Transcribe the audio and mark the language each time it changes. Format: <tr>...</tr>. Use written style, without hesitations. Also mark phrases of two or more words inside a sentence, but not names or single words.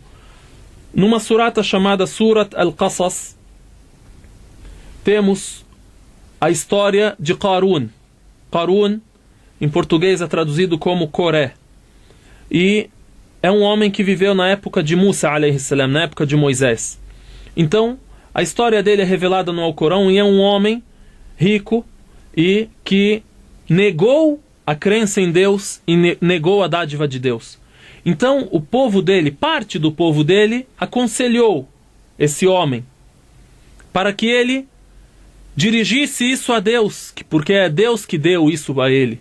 <pt>Numa surata chamada Surat Al-Qasas, temos a história de Qarun. Qarun, em português, é traduzido como Coré. E é um homem que viveu na época de Musa,</pt> <ar>عليه السلام,</ar> <pt>na época de Moisés. Então, a história dele é revelada no Alcorão e é um homem rico e que negou a crença em Deus e negou a dádiva de Deus. Então, o povo dele, parte do povo dele, aconselhou esse homem para que ele dirigisse isso a Deus, porque é Deus que deu isso a ele.</pt>